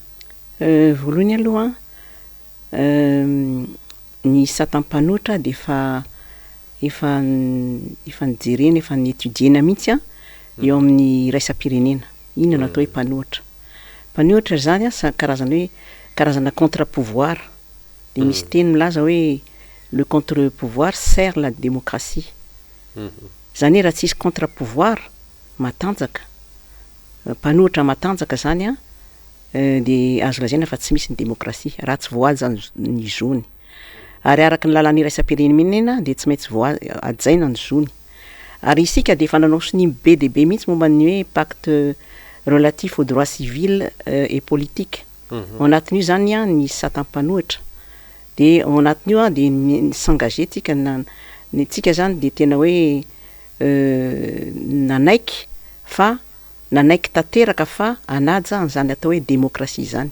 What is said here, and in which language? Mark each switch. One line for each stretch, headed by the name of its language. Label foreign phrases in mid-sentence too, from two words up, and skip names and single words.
Malagasy: Voalohany aloha ny satan'ny mpanohitra dia efa nijerena efa nietudiena mihitsy eo amin'ny raisam-pirenena. Inona atao hoe mpanohitra. Mpanohitra zany karazana contre-pouvoir. Dia misy teny milaza hoe
French: le contre-pouvoir sert la démocratie.
Malagasy: Zany raha tsisy contre-pouvoir matanjaka, mpanohitra matanjaka zany dia azo lazaina fa tsy misy ny démocratie raha tsy voahaja ny zony. Ary araka ny lalàna iraisam-pirenena dia tsy maintsy voahajaina ny zony. Ary isika dia efa nanao sinimy be dia be mihitsy momba ny hoe
French: pacte relatif aux droits civils et politiques.
Malagasy: Ao anatin'io zany ny satam-panohitra. Dia ao anatin'io dia s'engagé tsika zany dia tena hoe nanaiky tanteraka fa hanaja an'izany atao hoe démocratie zany.